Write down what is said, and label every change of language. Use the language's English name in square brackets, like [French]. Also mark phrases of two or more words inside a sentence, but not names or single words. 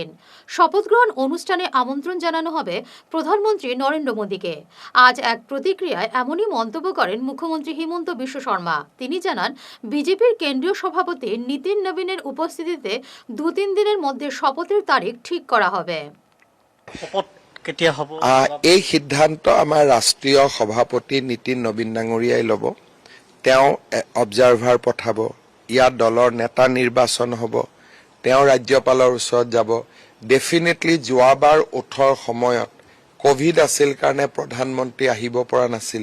[Bangla] শপথ গ্রহণ অনুষ্ঠানে আমন্ত্রণ জানানো হবে প্রধানমন্ত্রী নরেন্দ্র মোদীকে। আজ এক প্রতিক্রিয়ায় এমনই মন্তব্য করেন মুখ্যমন্ত্রী হিমন্ত বিশ্ব শর্মা। তিনি জানান, বিজেপির কেন্দ্রীয় সভাপতি নীতিন নবীনের উপস্থিতিতে 2-3 দিনের মধ্যে শপথের তারিখ ঠিক করা হবে। [Assamese] এই সিদ্ধান্ত আমাৰ ৰাষ্ট্ৰীয় সভাপতি নীতিন নবীন ডাঙৰীয়াই ল'ব। তেওঁ অবজাৰ্ভাৰ পঠাব, ইয়াত দলৰ নেতা নিৰ্বাচন হ'ব, তেওঁ ৰাজ্যপালৰ ওচৰত যাব। ডেফিনেটলি যোৱাবাৰ 8ৰ সময়ত কোভিড আছিল কাৰণে প্ৰধানমন্ত্ৰী আহিব পৰা নাছিল।